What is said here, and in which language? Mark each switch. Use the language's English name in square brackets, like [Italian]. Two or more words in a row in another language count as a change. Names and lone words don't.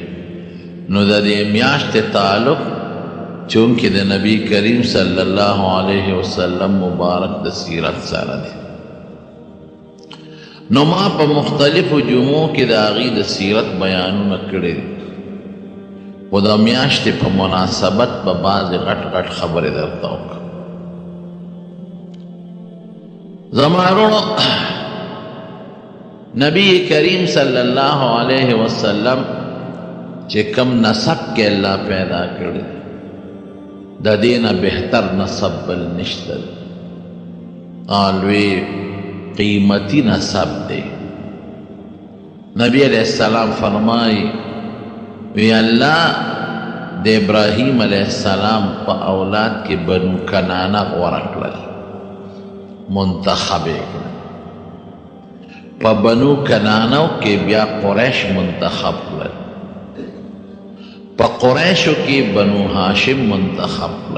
[Pashto] نو د دې میاشتې تعلق چونکې د نبی کریم [Arabic] صلی الله علیه وسلم [Pashto] مبارک د سیرت سره دی، نو ما په مختلفو جمعو کې د هغې د سیرت بیانونه کړي دي، خو د میاشتې په مناسبت به بعضې غټ غټ خبرې درته وکړم. زما وروڼو، نبی کریم [Arabic] صلی اللہ علیہ وسلم [Pashto] چې کم نسب کې اللہ پیدا کړی، د دې نه بهتر نسب بل نشته، لوی قیمتي نسب دی. نبی [Arabic] علیہ السلام [Pashto] فرمائی وی اللہ د ابراہیم [Arabic] علیہ السلام [Pashto] په اولاد کې بنو کنانه غوره کړل، منتخب کړل. په بنو کنانو کې بیا قریش منتخب کړل، په قریشو کې بنو هاشم منتخب کړل.